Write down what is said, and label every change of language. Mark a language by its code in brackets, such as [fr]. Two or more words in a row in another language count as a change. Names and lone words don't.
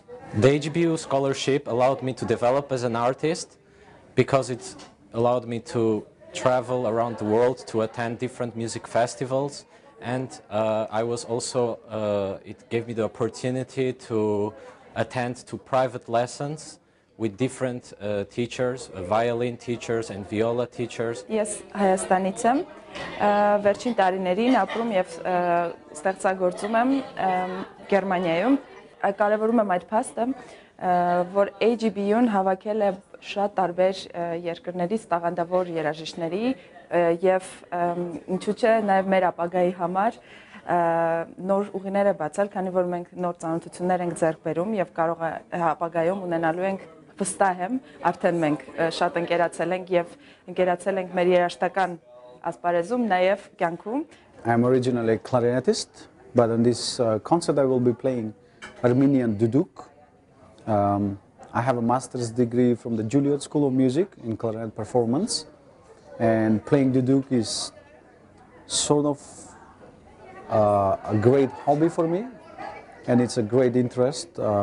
[en] The AGBU scholarship allowed me to develop as an artist because it allowed me to travel around the world to attend different music festivals, and I was also, it gave me the opportunity to attend to private lessons with different teachers, violin teachers and viola teachers. [hy] Ես Հայաստանից եմ, վերջին տարիներին ապրում եւ ստեղծագործում եմ Գերմանիայում։ Կարևորում եմ այդ փաստը, որ AGBU-ն հավաքել է շատ տարբեր երկրներից տաղանդավոր երաժիշտների եւ ինչու՞ չէ նաեւ մեր ապագայի համար նոր ուղիներ է բացել, քանի որ մենք նոր ծանոթություններ ենք ձեռք բերում եւ կարող է ապագայում ունենալու ենք վստահ եմ, արդեն մենք շատ ընկերացել ենք եւ ընկերացել ենք մեր երաժշտական ասպարեզում նաեւ կյանքում. [en] I'm originally a clarinetist, but in this concert I will be playing Armenian Duduk. I have a master's degree from the Juilliard School of Music in clarinet performance, and playing Duduk is sort of a great hobby for me, and it's a great interest.